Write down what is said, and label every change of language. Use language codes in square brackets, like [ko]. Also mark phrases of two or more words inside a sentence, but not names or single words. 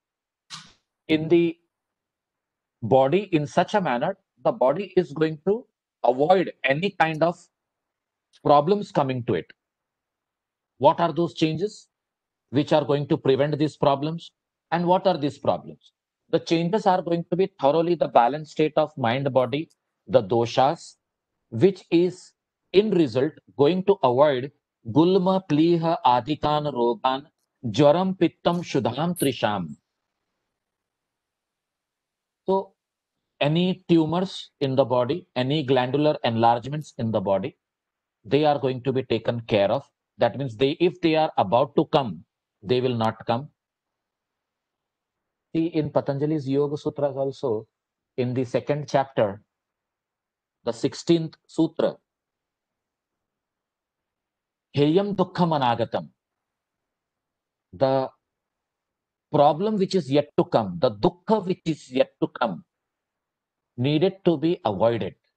[en] in the body in such a manner the body is going to avoid any kind of problems coming to it. What are those changes which are going to prevent these problems? And what are these problems? The changes are going to be thoroughly the balanced state of mind body, the doshas, which is in result going to avoid [sa] gulma, pliha, adikan, rogan, jwaram, pittam, shudham, trisham. [en] So any tumors in the body, any glandular enlargements in the body, they are going to be taken care of. That means if they are about to come, they will not come. See, in Patanjali's Yoga Sutras also, in the second chapter, the 16th sutra, [sa] Heyam Dukkham Anagatam, [en] the problem which is yet to come, the dukkha which is yet to come, needed to be avoided.